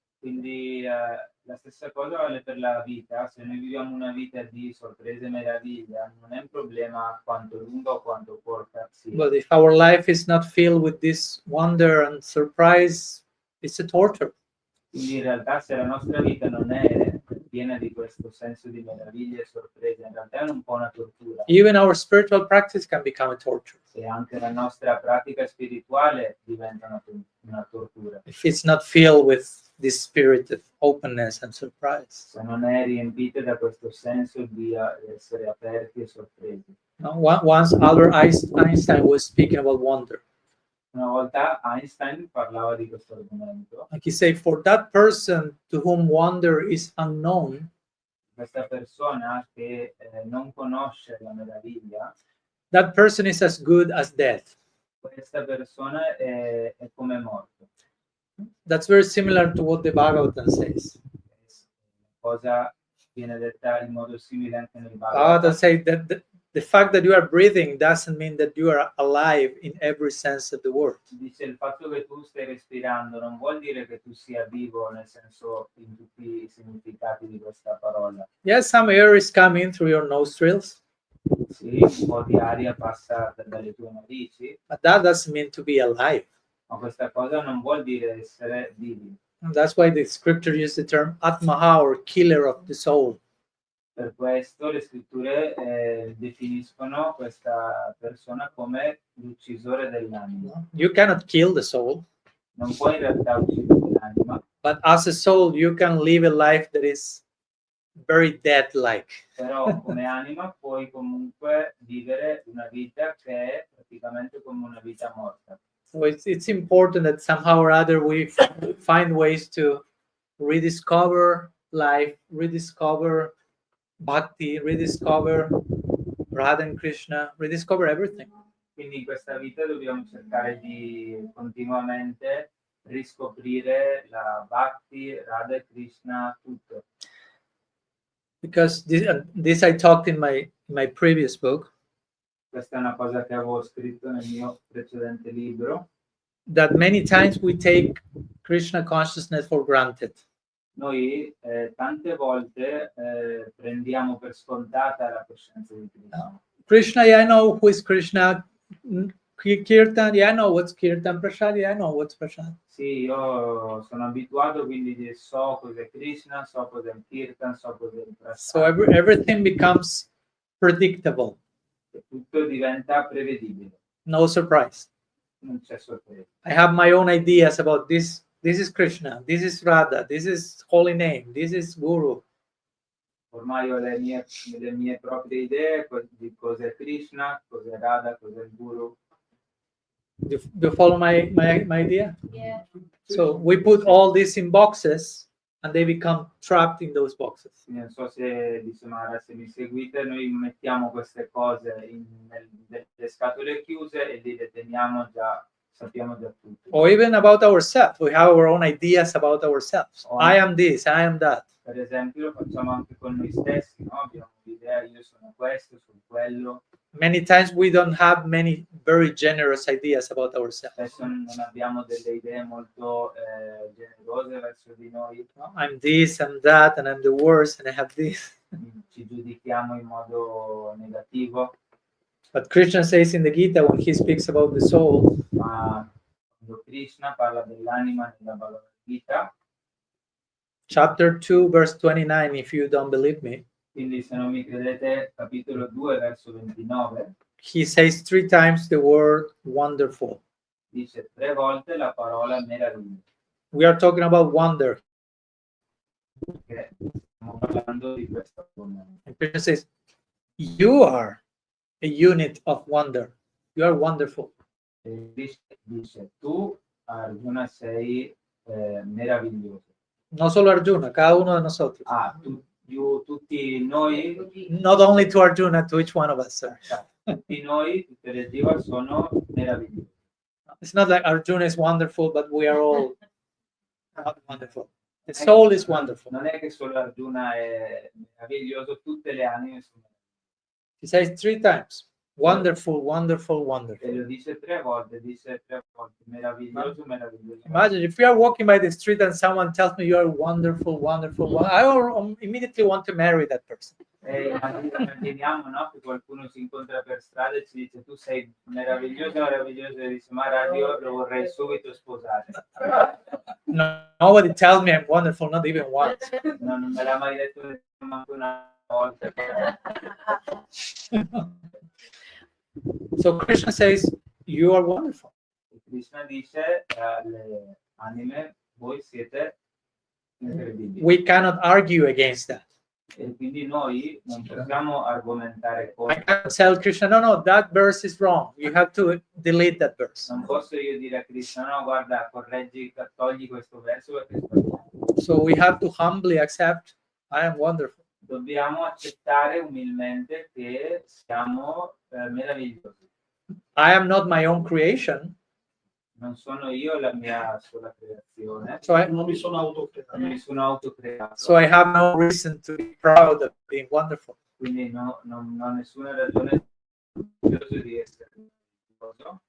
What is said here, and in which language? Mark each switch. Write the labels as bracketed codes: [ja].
[it] Quindi la stessa cosa vale per la vita. Se noi viviamo una vita di sorprese e meraviglia, non è un problema quanto lunga o quanto corta sia. [en] But if our life is not filled with this wonder and surprise, it's a torture. [it] Quindi in realtà se la nostra vita non è piena di questo senso di meraviglia e sorpresa, in realtà è un po' una tortura. [en] Even our spiritual practice can become a torture. [it] E anche la nostra pratica spirituale diventa una tortura. [en] If it's not filled with this spirit of openness and surprise. [it] Se non è riempita da questo senso di essere aperti e sorpresi. [en] Once Albert Einstein was speaking about wonder. [it] Una volta Einstein parlava di questo argomento. [en] Like he said, for that person to whom wonder is unknown, [it] Questa persona che non conosce la meraviglia, [en] that person is as good as dead. [it] questa persona è come morto. [en] That's very similar to what the Bhagavatam says. [it] Cosa viene detta in modo simile anche nel Bhagavatam [en] Bhagavatam. says that the fact that you are breathing doesn't mean that you are alive in every sense of the word. [it] Dice il fatto che tu stai respirando non vuol dire che tu sia vivo nel senso in tutti i significati di questa parola. [en] Yes, some air is coming through your nostrils. [it] Sì, un po' di aria passa dalle tue narici, [en] but that doesn't mean to be alive. [it] ma questa cosa non vuol dire essere vivi. [en] And that's why the scripture uses the term Atmaha, or killer of the soul. [it] Per questo le scritture definiscono questa persona come l'uccisore dell'anima. [en] You cannot kill the soul, [it] Non puoi in realtà uccidere l'anima, [en] but as a soul, you can live a life that is very dead-like. [it] però come anima puoi comunque vivere una vita che è praticamente come una vita morta. [en] So it's important that somehow or other we find ways to rediscover life, rediscover bhakti, rediscover Radha and Krishna, rediscover everything. [it] Quindi in questa vita dobbiamo cercare di continuamente riscoprire la Bhakti, Radha e Krishna, tutto. [en] Because this I talked in my previous book, [it] Questa è una cosa che avevo scritto nel mio precedente libro. [en] that many times we take Krishna consciousness for granted. [it] Noi tante volte prendiamo per scontata la coscienza di Krishna. [en] Krishna, yeah, I know who is Krishna. Kirtan, yeah, I know what's Kirtan. Prasad, yeah, I know what's Prasad. [it] Sì, io sono abituato, quindi so cos'è Krishna, so cos'è il Kirtan, so cos'è il Prasad. [en] So everything becomes predictable, [it] Tutto diventa prevedibile, [en] no surprise. [it] non c'è sorpresa. [en] I have my own ideas about this. This is Krishna, this is Radha, this is holy name, this is Guru. [it] Ormai ho le mie proprie idee di cos'è Krishna, cos'è Radha, cos'è il Guru. [en] Do you follow my idea? Yeah. So we put all this in boxes and they become trapped in those boxes. [it] Non so se, insomma, se mi seguite, noi mettiamo queste cose nelle scatole chiuse e li deteniamo già, sappiamo già tutto. [en] Or even about ourselves. We have our own ideas about ourselves. Oh. I am this, I am that. [it] Per esempio lo facciamo anche con noi stessi, no? Abbiamo un'idea, io sono questo, sono quello. [en] Many times we don't have many very generous ideas about ourselves. [it] Spesso non abbiamo delle idee molto generose verso di noi, no? [en] I'm this, I'm that, and I'm the worst, and I have this. [it] Ci giudichiamo in modo negativo. [en] But Krishna says in the Gita, when he speaks about the soul, [it] Ma quando Krishna parla dell'anima nella Bhagavad Gita, [en] chapter 2, verse 29, if you don't believe me, [it] quindi se non mi credete, capitolo 2, verso 29, [en] he says 3 times the word wonderful. [it] dice 3 volte la parola meraviglia, [en] We are talking about wonder. [it] che stiamo parlando di questo argomento. [en] And Krishna says, you are a unit of wonder. You are wonderful. [it] E dice tu, Arjuna, sei meraviglioso. [es] No solo Arjuna, cada uno de nosotros. [it] Tutti noi, [en] Not only to Arjuna, to each one of us, sir. [it] tutti noi, tutte le jiva sono meravigliosi. [en] It's not like Arjuna is wonderful, but we are all not wonderful. The soul is wonderful. [it] Non è che solo Arjuna è meraviglioso, tutte le anime sono meravigliose. [en] He says 3 times, wonderful, wonderful, wonderful. [it] E lo dice 3 volte, meraviglioso, meraviglioso. [en] Imagine if we are walking by the street and someone tells me you are wonderful, wonderful, I will immediately want to marry that person. [it] E immaginiamo, no, che qualcuno si incontra per strada e ci dice tu sei meraviglioso, meraviglioso, e dice ma radio lo vorrei subito sposare. [en] No, nobody tells me I'm wonderful, not even once. [it] No, non me l'ha mai detto neanche una volta. [en] So Krishna says, you are wonderful. [it] Krishna dice alle anime, voi siete incredibili. [en] We cannot argue against that. [it] E quindi noi non possiamo argomentare [en] I [it] contro. [en] cannot tell Krishna, no, that verse is wrong. You have to delete that verse. [it] Non posso io dire a Krishna, no, guarda, correggi, togli questo verso perché è sbagliato. [en] So we have to humbly accept, I am wonderful. [it] Dobbiamo accettare umilmente che siamo meravigliosi. [en] I am not my own creation. [it] Non sono io la mia sola creazione, [en] So [it] Non mi sono autocreato. non mi sono autocreato, [en] so I have no reason to be proud of being wonderful. [it] quindi non ho nessuna ragione di essere meraviglioso.